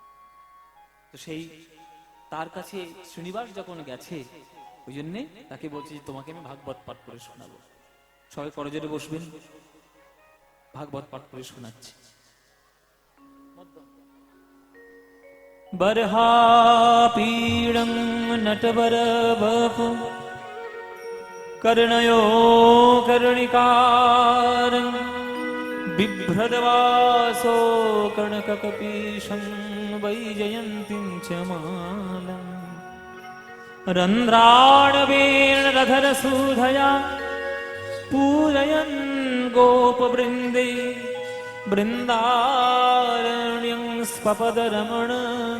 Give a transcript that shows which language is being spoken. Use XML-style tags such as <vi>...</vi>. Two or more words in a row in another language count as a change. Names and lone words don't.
<bn>হ্যাঁ, তো সেই তার কাছে শ্রীনিবাস যখন গেছে, ওই জন্যে তাকে বলছে যে তোমাকে আমি ভাগবত পাঠ করে শোনাবো। সবাই করজোরে বসবেন, ভাগবত পাঠ করে শোনাচ্ছি।</bn> <sa>বরহাপীড়ং নটবর বপু कर्णयो कर्णिकारं बिभ्रदवासो कर्णककपीशं वैजयन्तीं च मालम् रन्ध्राणवेणरधरसूधया पूरयन् गोपवृन्दे बृन्दारण्यं स्वपदरमणं</sa>